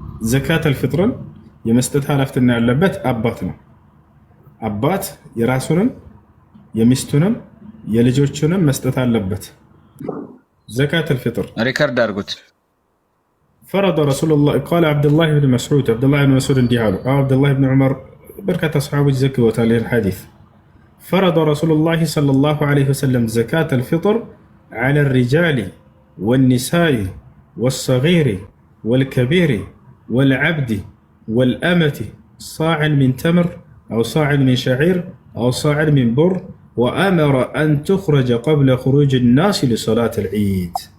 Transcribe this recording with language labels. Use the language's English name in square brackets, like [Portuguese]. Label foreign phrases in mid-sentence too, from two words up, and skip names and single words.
[Amharic] ዘካተል ፊጥርን የመስጠት ኃላፊነት ያለበት አባት ነው። አባት የራሱንም የሚስቱንም የልጆቹንም መስጠት አለበት። [Arabic] زكاة الفطر [Amharic] ሪከርድ አድርጉት። [Arabic] فرض رسول الله قال عبد الله بن مسعود [Amharic] እንዲህ አሉ። [Arabic] عبد الله بن عمر [Amharic] በርካታ ሰሃቦች ዘግበውታል ይህን ሐዲስ። [Arabic] فرض رسول الله صلى الله عليه وسلم زكاة الفطر على الرجال والنساء والصغير والكبير والعبد والأمة صاعا من تمر أو صاعا من شعير أو صاعا من بر وأمر أن تخرج قبل خروج الناس لصلاة العيد.